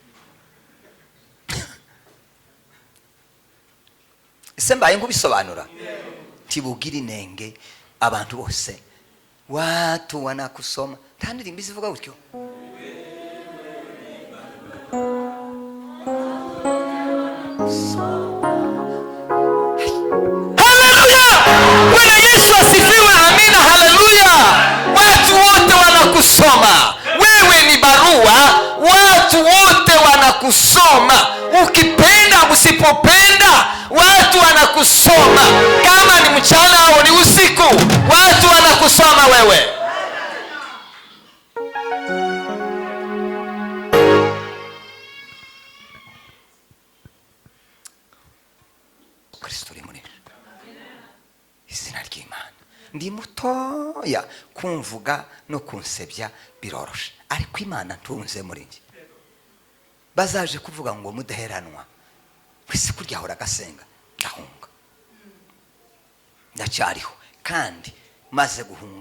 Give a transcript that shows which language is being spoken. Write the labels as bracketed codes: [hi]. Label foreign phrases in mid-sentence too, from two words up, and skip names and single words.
[rw] Ese mbaye nkubisobanura tibugira inenge abantu bose [sw] watu wanakusoma. [rw] Nta ndirimbo izivuga gutyo. [sw] Haleluya! Bwana Yesu asifiwe. Amina. Haleluya! Watu wote wanakusoma. Wewe ni barua, watu wote wanakusoma. Ukipenda usipopenda, watu wanakusoma. Kama ni mchana au ni usiku, watu wanakusoma wewe. [rw] Kristo uri muri izina ry'Imana. Ndi mutoya kumvuga no kunsebya biroroshe, ariko Imana ntunze muri njye. Bazaje kuvuga ngo mudaheranwa, wese kurya hora gasenga, ndahunga, ndacyariho kandi maze guhunga.